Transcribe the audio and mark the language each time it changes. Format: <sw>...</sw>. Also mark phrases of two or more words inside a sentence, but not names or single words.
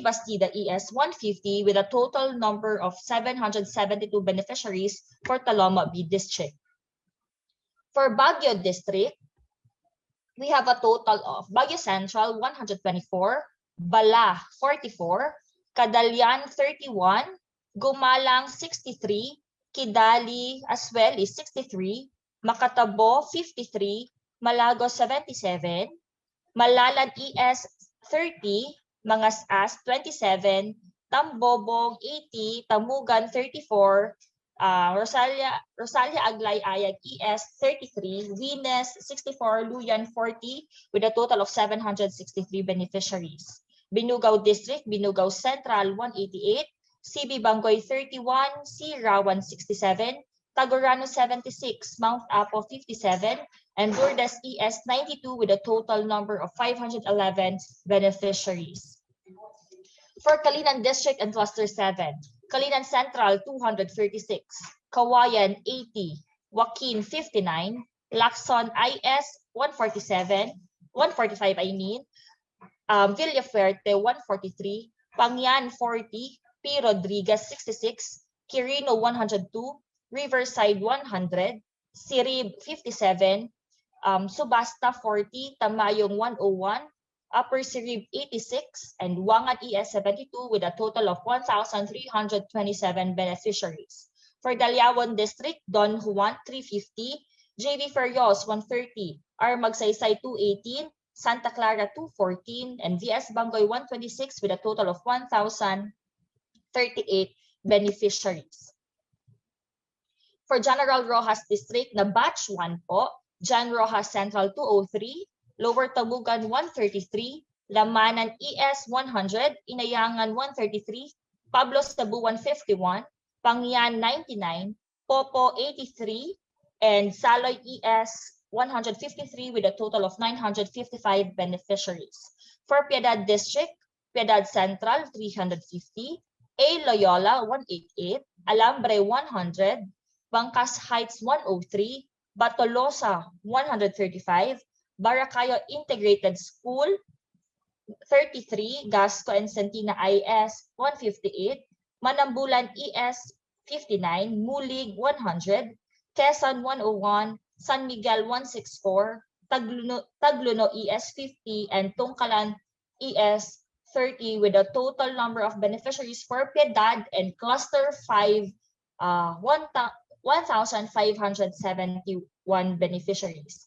<en>Bastida ES 150 with a total number of 772 beneficiaries for Talomo B District. For Baguio District, we have a total of Baguio Central 124, Bala 44, Cadalian 31, Gumalang 63, Kidali as well is 63, Makatabo 53, Malagos 77, Malalan ES 30, Mangasas 27, Tambobong 80, Tamugan 34, Rosalia Aglay Ayag ES 33, Venus 64, Luyan 40 with a total of 763 beneficiaries. Binugaw District, Binugaw Central 188, CB Bangoy 31, C. Rawan 67, Tagorano 76, Mount Apo 57, and Lourdes ES 92 with a total number of 511 beneficiaries. For Kalinan District and Cluster 7, Kalinan Central 236, Kawayan 80, Joaquin 59, Lacson IS 147, 145 I mean, Villafuerte 143, Pangyan 40, P. Rodriguez 66, Quirino 102, Riverside 100, Sirib 57, Subasta 40, Tamayong 101, Upper Sirib 86, and Wangan ES 72 with a total of 1,327 beneficiaries. For Daliawan District, Don Juan 350, JV Ferios 130, R. Magsaysay 218, Santa Clara 214, and VS Bangoy 126 with a total of 1,038 beneficiaries. For General Rojas District na batch 1 po, Jan Rojas Central 203, Lower Tamugan 133, Lamanan ES 100, Inayangan 133, Pablo Cebu 151, Pangyan 99, Popo 83, and Saloy ES 153 with a total of 955 beneficiaries. For Piedad District, Piedad Central 350, A. Loyola 188, Alambre 100, Bangkas Heights 103, Batolosa 135, Baracayo Integrated School 33, Gasco and Santina IS 158, Manambulan ES 59, Mulig 100, Quezon 101, San Miguel 164, Tagluno ES 50, and Tungkalan ES 30 with a total number of beneficiaries for Piedad and Cluster 5, 1,571 beneficiaries.</en>